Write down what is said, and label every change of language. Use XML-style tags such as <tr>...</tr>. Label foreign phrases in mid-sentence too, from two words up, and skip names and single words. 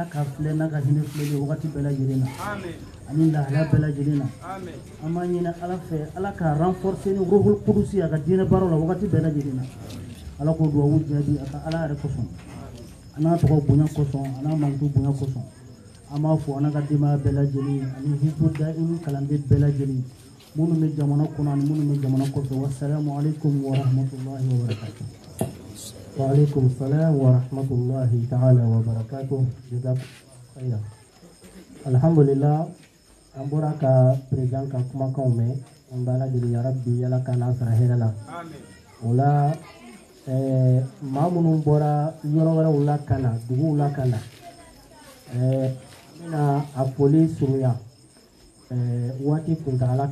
<bm>k'a filɛ n'a ka hinɛ filɛli wagati bɛɛ lajɛlen na ani lahalaya bɛɛ lajɛlen na an b'a ɲini ala fɛ ala k'a renforcer ni</bm> <ar>روح القدس</ar> <bm>a ka diinɛ baaraw la wagati bɛɛ lajɛlen na ala k'o dugawu jaabi a ka ala yɛrɛ kosɔn a n'a tɔgɔ bonya kosɔn a n'a mankutu bonya kosɔn an b'a fɔ an n'a ka denbaya bɛɛ lajɛlen ani hizbu daim kalanden bɛɛ lajɛlen minnu bɛ jamana kɔnɔ ani minnu bɛ jamana kɔfɛ</bm> <ar>والسلام عليكم ورحمة الله وبركاته. وعليكم السلام ورحمة الله تعالى وبركاته. Jazakumullah.</ar> <bm>Alhamdulillah an bɔra ka président ka kumakanw mɛn an b'a lajɛlen</bm> <ar>يا رب</ar> <bm>ala ka n'a sara hɛrɛ la o la maa minnu bɔra yɔrɔ wɛrɛw la ka na duguw la ka na n bɛna a foli surunya waati kuntagala</bm>